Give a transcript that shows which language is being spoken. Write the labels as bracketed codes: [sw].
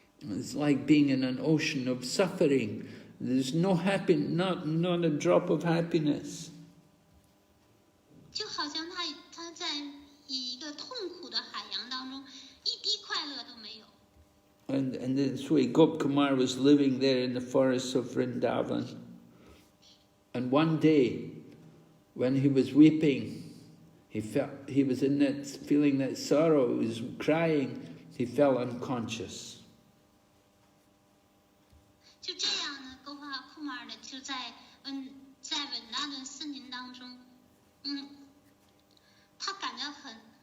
[en] It's like being in an ocean of suffering. There's not a drop of happiness. [zh] 就好像他在一个痛苦的海洋当中，一滴快乐都没有。 [en] And this way Gopkumar was living there in the forests of Vrindavan. And one day, when he was weeping, he was in that feeling that sorrow, he was crying, he fell unconscious. [zh] 就这样呢，够帕库马尔呢就在稳达的森林当中，他感到很